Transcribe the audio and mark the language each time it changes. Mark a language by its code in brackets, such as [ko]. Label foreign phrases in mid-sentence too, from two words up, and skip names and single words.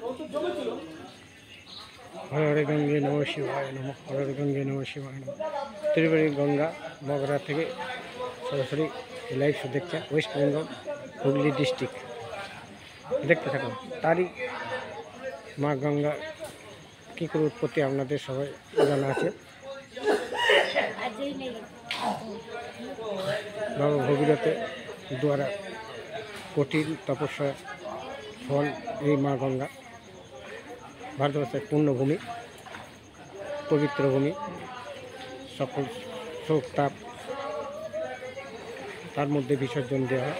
[sa] हर हर गंगे नमः शिवाय नमः हर हर गंगे नमः शिवाय नमः त्रिवेणी गंगा मगरा [bn] থেকে সরাসরি লাইভ শো দেখছেন ওয়েস্ট বেঙ্গল হুগলি ডিস্ট্রিক্ট দেখতে থাকুন। তারই মা গঙ্গা কী করে উৎপত্তি আপনাদের সবাই জানা আছে। বাবা ভগীরথের দ্বারা কঠিন তপস্যা ফল এই মা গঙ্গা ভারতবর্ষের পূর্ণভূমি, পবিত্র ভূমি, সকল শোক তাপ তার মধ্যে বিসর্জন দেওয়া হয়।